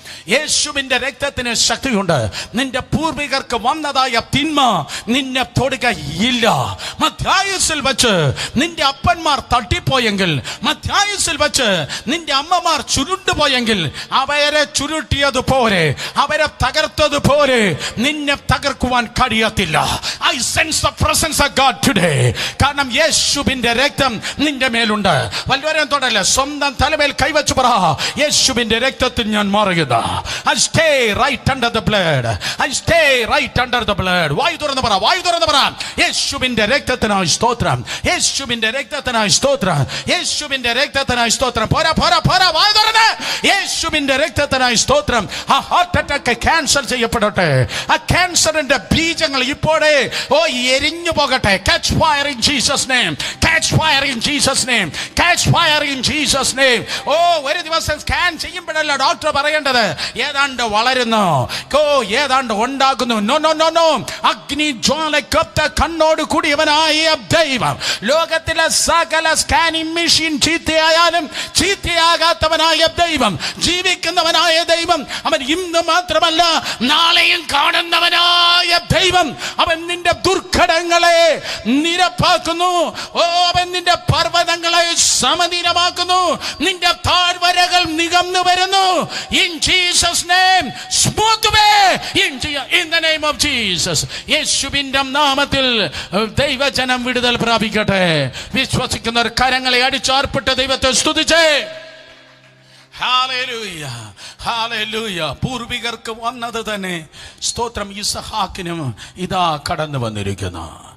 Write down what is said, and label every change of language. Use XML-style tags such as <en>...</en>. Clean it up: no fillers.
<ml>യേശുവിന്റെ രക്തത്തിന് ശക്തിയുണ്ട്. നിന്റെ പൂർവികർക്ക് വന്നതായ തിന്മ നിന്നെ തൊടുകയില്ല. മധ്യായുസ്സിൽ വെച്ച് നിന്റെ അപ്പന്മാർ തട്ടിപ്പോയെങ്കിൽ, മധ്യായുസ്സിൽ വെച്ച് നിന്റെ അമ്മമാർ ചുരുണ്ടുപോയെങ്കിൽ, അവരെ ചുരുട്ടിയതുപോലെ, അവരെ തകർത്തതുപോലെ നിന്നെ തകർക്കുവാൻ കഴിയത്തില്ല.</ml> <en>I sense the presence of God today.</en> <ml>കാരണം യേശുവിന്റെ രക്തം നിന്റെ മേലുണ്ട്. വല്ലവരെയും തൊടല്ല, സ്വന്തം തലമേൽ കൈവച്ചു പറ, യേശുവിന്റെ രക്തത്തിൽ ഞാൻ മാറുക.</ml> <en>I stay right under the blood. I stay right under the blood.</en> <ml>വായു തുറന്ന് പറ, വായു തുറന്ന് പറ, യേശുവിന്റെ രക്തത്തിനായി സ്തോത്രം, യേശുവിന്റെ രക്തത്തിനായി സ്തോത്രം, യേശുവിന്റെ രക്തത്തിനായി സ്തോത്രം. പോരാ പോരാ പോരാ, വായു തുറന്ന്, യേശുവിന്റെ രക്തത്തിനായി സ്തോത്രം. ആ ഹാർട്ട് അറ്റാക്ക് ക്യാൻസൽ ചെയ്യപ്പെടട്ടെ. ആ ക്യാൻസറിന്റെ ബീജങ്ങൾ ഇപ്പോഴേ എരിഞ്ഞു പോകട്ടെ.</ml> <en>Catch fire in Jesus name. Catch fire in Jesus name. Catch fire in Jesus name.</en> <ml>ഒരു ദിവസം സ്കാൻ ചെയ്യുമ്പോഴല്ല ഡോക്ടർ പറയേണ്ടത് ഏതാണ്ട് വളരുന്നു, ഏതാണ്ട് ഉണ്ടാകുന്നു. No no no no. അഗ്നി ജ്വാലക്കൊത്ത കണ്ണോട് കൂടിയവനായ ദൈവം, ലോകത്തിലെ സകല സ്കാനിംഗ് മെഷീൻ ചീത്തയായാലും ചീത്തയാകാത്തവനായ ദൈവം, ജീവിക്കുന്നവനായ ദൈവം, അവൻ ഇന്ന് മാത്രമല്ല നാളെയും കാണുന്നവനായ ദൈവം. അവൻ നിന്റെ ദുർഘടങ്ങളെ നിരപ്പാക്കുന്നു. അവൻ നിന്റെ പർവ്വതങ്ങളെ സമനിരമാക്കുന്നു. നിന്റെ താഴ്വരകൾ നികന്നു വരുന്നു.</ml> <en>In Jesus name, smooth way. in the name of Jesus.</en> <ml>യേശുവിന്റെ നാമത്തിൽ ദൈവജനം വിടുതൽ പ്രാപിക്കട്ടെ. വിശ്വസിക്കുന്നവർ കരങ്ങളെ അടിച്ചാർപ്പിട്ട് ദൈവത്തെ സ്തുതിച്ചേ. Hallelujah, hallelujah. പൂർവികർക്ക് വന്നത് തന്നെ സ്തോത്രം ഇസഹാക്കിനും ഇതാ കടന്നു വന്നിരിക്കുന്നു.</ml>